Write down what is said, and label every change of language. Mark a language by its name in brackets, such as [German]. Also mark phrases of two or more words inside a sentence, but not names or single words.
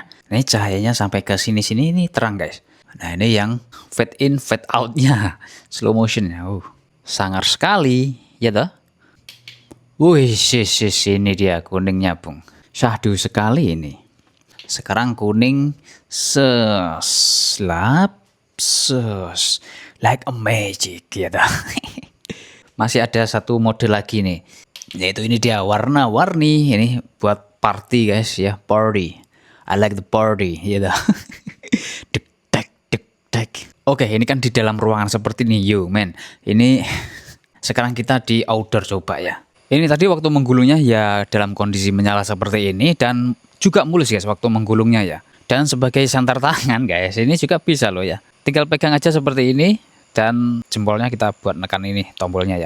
[Indonesian] Ini cahayanya sampai ke sini-sini ini terang guys. Nah ini yang [English] fade in fade outnya slow motion [Indonesian] ya. Sangar sekali ya toh. Wih, ini dia kuningnya Bung. Syahdu sekali ini. Sekarang kuning [English] like a magic [Indonesian] gitu. Masih ada satu mode lagi nih. Yaitu ini dia warna-warni. Ini buat party guys ya, party. [English] I like the party [Indonesian] gitu. Dek. Oke, ini kan di dalam ruangan seperti ini yo men. Ini sekarang kita di outdoor coba ya. Ini tadi waktu menggulungnya ya dalam kondisi menyala seperti ini dan juga mulus guys waktu menggulungnya ya. Dan sebagai santar tangan guys, ini juga bisa loh ya. Tinggal pegang aja seperti ini dan jempolnya kita buat nekan ini tombolnya ya.